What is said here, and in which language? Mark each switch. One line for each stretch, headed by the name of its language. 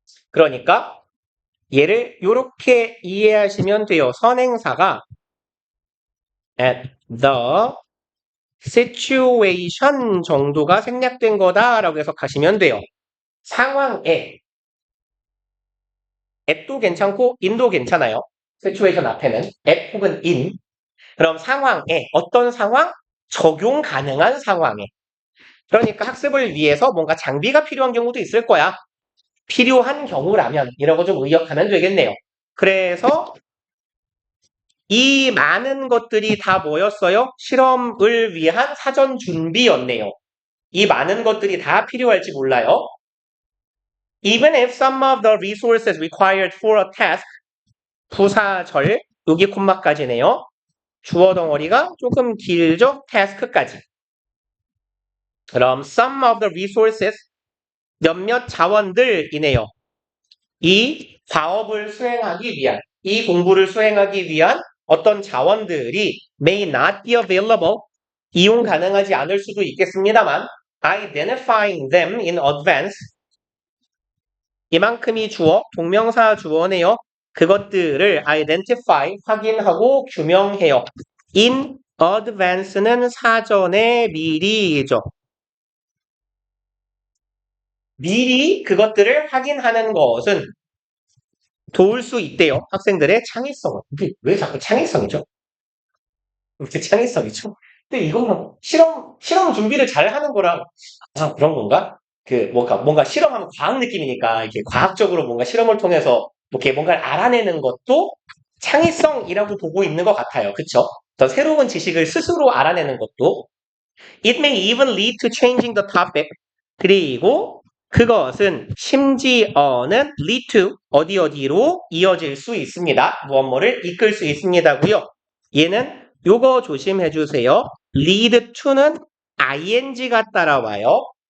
Korean: 그러니까 얘를 이렇게 이해하시면 돼요. 선행사가
English: at the situation
Korean: 정도가 생략된 거다라고 해석하시면 돼요. 상황에 at도 괜찮고 in도 괜찮아요. situation 앞에는 at 혹은 in. 그럼 상황에 어떤 상황? 적용 가능한 상황에. 그러니까 학습을 위해서 뭔가 장비가 필요한 경우도 있을 거야. 필요한 경우라면 이라고 좀 의역하면 되겠네요. 그래서 이 많은 것들이 다 뭐였어요? 실험을 위한 사전 준비였네요. 이 많은 것들이 다 필요할지 몰라요.
English: Even if some of the resources required for a task
Korean: 부사절 여기 콤마까지네요. 주어 덩어리가 조금 길죠? task까지. 그럼
English: some of the resources
Korean: 몇몇 자원들이네요. 이 작업을 수행하기 위한, 이 공부를 수행하기 위한 어떤 자원들이
English: may not be available,
Korean: 이용 가능하지 않을 수도 있겠습니다만
English: identifying them in advance
Korean: 이만큼이 주어, 동명사 주어네요. 그것들을 identify, 확인하고 규명해요.
English: in advance
Korean: 는 사전에 미리죠. 미리 그것들을 확인하는 것은 도울 수 있대요. 학생들의 창의성을. 근데 왜 자꾸 창의성이죠? 왜 창의성이죠? 근데 이거는 실험 준비를 잘 하는 거랑, 그런 건가? 뭔가 실험하면 과학 느낌이니까, 이렇게 과학적으로 뭔가 실험을 통해서, 이렇게 뭔가를 알아내는 것도 창의성이라고 보고 있는 것 같아요. 그쵸? 더 새로운 지식을 스스로 알아내는 것도.
English: It may even lead to changing the topic.
Korean: 그리고 그것은 심지어는
English: lead to
Korean: 어디로 이어질 수 있습니다. 무엇뭐를 이끌 수 있습니다고요. 얘는 요거 조심해 주세요.
English: lead to
Korean: 는 ing가 따라와요.